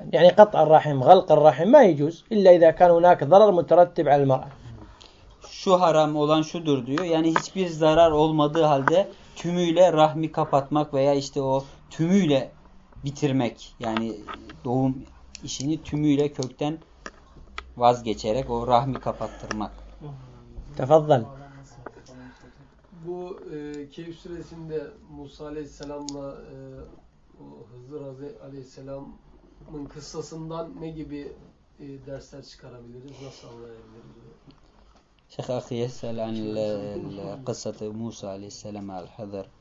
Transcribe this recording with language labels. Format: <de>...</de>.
<ar>يعني قطع الرحم غلق الرحم ما يجوز إلا إذا كان هناك ضرر مترتب على المرأة.</ar> <tr>Şu haram olan şudur diyor. Yani hiçbir zarar olmadığı halde tümüyle rahmi kapatmak veya işte o tümüyle bitirmek. Yani doğum işini tümüyle kökten vazgeçerek o rahmi kapattırmak. Tefadıl. Bu Kehf suresinde Musa Aleyhisselam'la Hızır Aleyhisselam'ın kıssasından ne gibi dersler çıkarabiliriz? Nasıl anlayabiliriz?</tr> <ar>شيخ أخي يسأل عن قصة موسى عليه السلام على الحضر</ar>